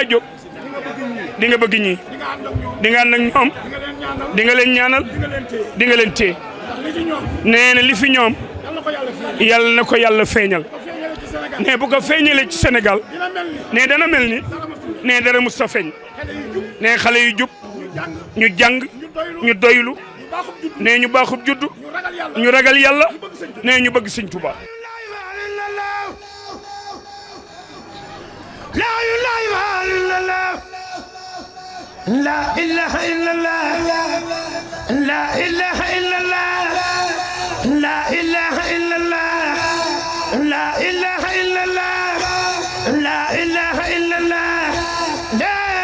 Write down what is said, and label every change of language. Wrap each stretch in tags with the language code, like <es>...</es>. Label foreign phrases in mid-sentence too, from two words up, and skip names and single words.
<wo>jóg di nga bëgg ñii di nga ànd ak ñoom di nga leen ñaanal di nga leen téye nee na li fi ñoom yàlla na ko yàlla feeñal ne bu ko feeñalee ci Sénégal ne dana mel ni ne dara mus ta feeñ ne xale yu jub ñu jàng ñu doylu ne ñu baaxub juddu ñu ragal yàlla ne ñu bëgg Sëñ Tuubaa</wo> <ar>لا إله إلا الله لا إله إلا الله لا إله إلا الله لا إله إلا الله لا إله إلا الله لا</ar>